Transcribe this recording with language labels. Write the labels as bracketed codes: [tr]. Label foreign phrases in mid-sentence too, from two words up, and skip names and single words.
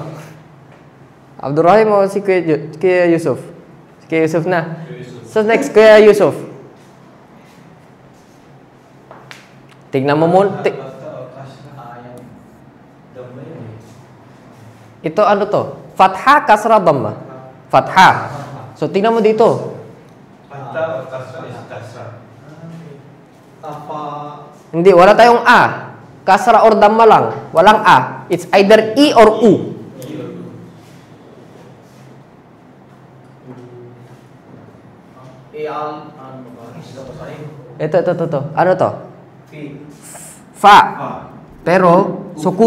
[tl] Abdurrahim o si Kuya Yusuf? Si Kuya Yusuf na. [en] So next, [tl] Kuya Yusuf. Tignan mo muna. Ito ano to? [ar] Fatha, kasra, dhamma. Fatha. [tl] So tignan mo dito. [ar] Fatha, kasra, kasra. [tl] Hindi, wala tayong A. [en] Kasra or dhamma [tl] lang. Walang A. [en] It's either I or U. [tl] Ito. Ano to? [ar] Fa. Pero, sukun.